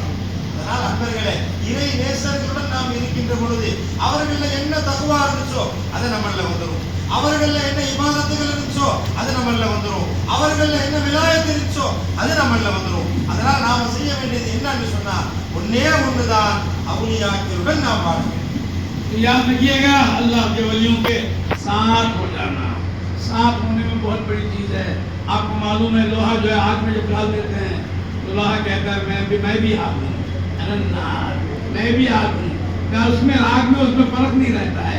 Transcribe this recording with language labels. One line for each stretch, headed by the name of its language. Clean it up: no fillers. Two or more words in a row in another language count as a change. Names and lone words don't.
Tamil: அதனால் அன்பர்களே, இறை நேசர்களுடன் நாம் இருக்கின்ற பொழுது அவர்கள என்ன தகுவா இருந்துச்சோ அது நம்மள வந்துடும், அவர்கள என்ன இபாதத்துகள் இருந்துச்சோ அது நம்மள வந்துடும், அவர்கள என்ன விலாயத்து இருந்துச்சோ அது நம்மள வந்துடும். அதனால் நாம செய்ய வேண்டியது என்னன்னு சொன்னா ஒன்னே ஒண்ணுதான், அவுலியாக்களுடன் நாம் வாழ வேண்டும்.
Hindi: याद रखिएगा, अल्लाह के वलियों के साथ हो जाना, साथ होने में बहुत बड़ी चीज है। आपको मालूम है लोहा जो है आग में जब डाल देते हैं तो लोहा कहता है मैं भी आग हूँ, मैं भी आग हूँ, क्या उसमें आग में उसमें फर्क नहीं रहता है।